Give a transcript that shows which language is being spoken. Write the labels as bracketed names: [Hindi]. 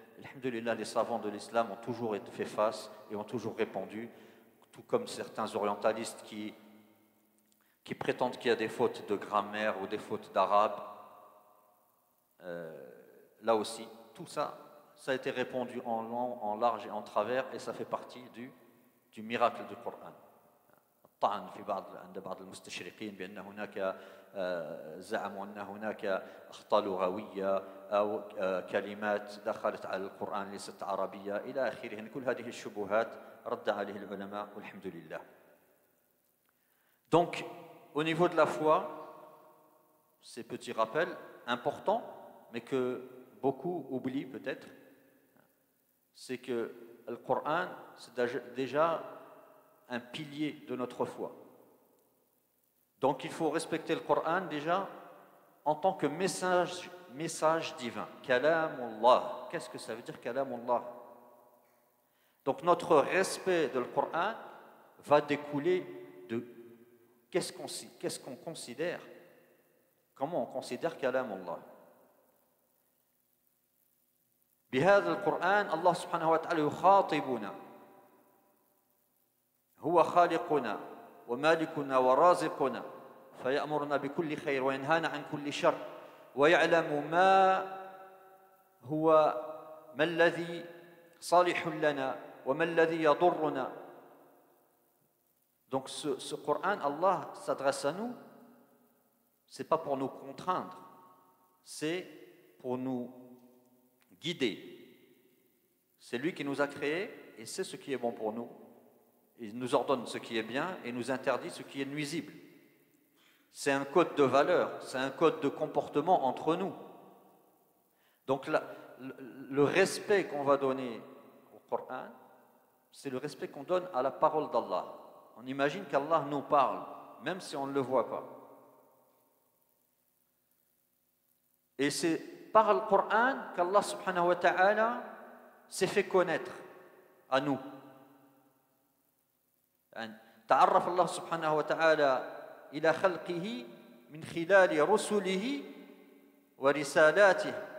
[French] Alhamdulillah, les savants de l'islam ont toujours fait face et ont toujours répondu, tout comme certains orientalistes qui prétendent qu'il y a des fautes de grammaire ou des fautes d'arabe. Là aussi, tout ça, ça a été répondu en long, en large et en travers, et ça fait partie du miracle du Coran. [Arabic] الطعن في عند بعض المستشرقين بأن هناك زعموا أن هناك أخطاء لغوية أو كلمات دخلت على القرآن ليست عربية إلى آخره. كل هذه الشبهات رد عليه العلماء والحمد لله. [French] Donc, au niveau de la foi, ces petits rappels importants, mais que beaucoup oublient peut-être, c'est que le Coran, c'est déjà un pilier de notre foi. Donc il faut respecter le Coran déjà en tant que message divin. Kalamullah. Qu'est-ce que ça veut dire Kalamullah? Donc notre respect de le Coran va découler de qu'est-ce qu'on considère, comment on considère Kalamullah. [Arabic] بهذا القرآن الله سبحانه وتعالى يخاطبنا. هو خالقنا ومالكنا ورازقنا فيأمرنا بكل خير وينهانا عن كل شر ويعلم ما الذي صالح لنا وما الذي يضرنا. [French] Donc ce Coran, Allah s'adresse à nous, c'est pas pour nous contraindre, c'est pour nous guider. C'est lui qui nous a créés et c'est ce qui est bon pour nous. Il nous ordonne ce qui est bien et nous interdit ce qui est nuisible. C'est un code de valeur, c'est un code de comportement entre nous. Donc le respect qu'on va donner au Coran, c'est le respect qu'on donne à la parole d'Allah. On imagine qu'Allah nous parle, même si on ne le voit pas. Et c'est par le Coran qu'Allah subhanahu wa ta'ala s'est fait connaître à nous. [Arabic] تعرف الله سبحانه وتعالى إلى خلقه من خلال رسله ورسالاته.